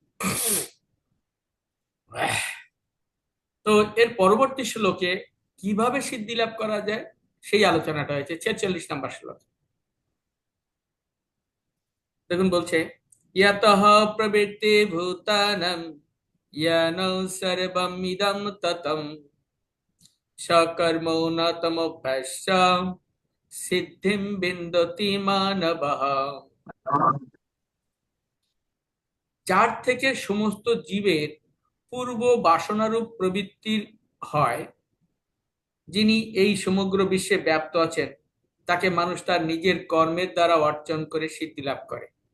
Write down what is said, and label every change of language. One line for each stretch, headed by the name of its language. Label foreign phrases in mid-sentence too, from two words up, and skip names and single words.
Bangla: তো এর পরবর্তী শ্লোকে কিভাবে সিদ্ধি লাভ করা যায় সেই আলোচনাটা হয়েছে 46 নম্বর শ্লোকে। দেখুন বলছে,
Sanskrit: ইয়তঃ প্রবৃত্তি ভূতানাং येन सर्वम् इदं ततम् সকর্মো ন তমভ্যস্য সিদ্ধিম বিন্দতি মানবঃ।
Bangla: যার থেকে সমস্ত জীবের পূর্ব বাসনারূপ প্রবৃত্তির হয়, যিনি এই সমগ্র বিশ্বে ব্যাপ্ত আছেন, তাকে মানুষ তার নিজের কর্মের দ্বারা অর্জন করে সিদ্ধি লাভ করে।